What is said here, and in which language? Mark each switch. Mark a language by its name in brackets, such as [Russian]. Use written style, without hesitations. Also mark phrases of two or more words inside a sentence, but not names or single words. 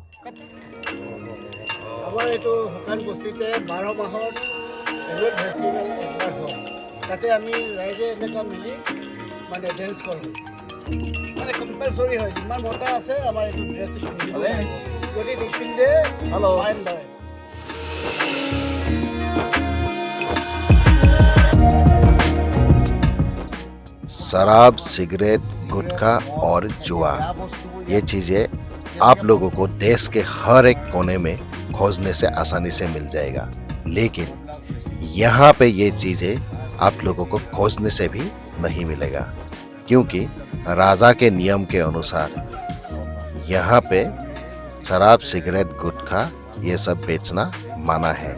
[Assamese] আমাৰ এইটো শুকান বস্তিতে 12 মাহত [English] annual festival [Assamese] একবাৰ হয়। তাতে আমি ৰাইজে এনেকুৱা মিলি মানে ডেন্স কৰোঁ। মানে কম্পালচৰি হয় যিমান মতা আছে আমাৰ এইটো ড্ৰেছটো পিন্ধিব লাগিব। যদি নিপিন্ধে ফাইন লয়। [Hindi] शराब सिगरेट गुटखा और जुआ ये चीजें आप लोगों को देश के हर एक कोने में खोजने से आसानी से मिल जाएगा लेकिन यहाँ पे ये चीजें आप लोगों को खोजने से भी नहीं मिलेगा क्योंकि राजा के नियम के अनुसार यहाँ पे शराब सिगरेट गुटखा ये सब बेचना मना है।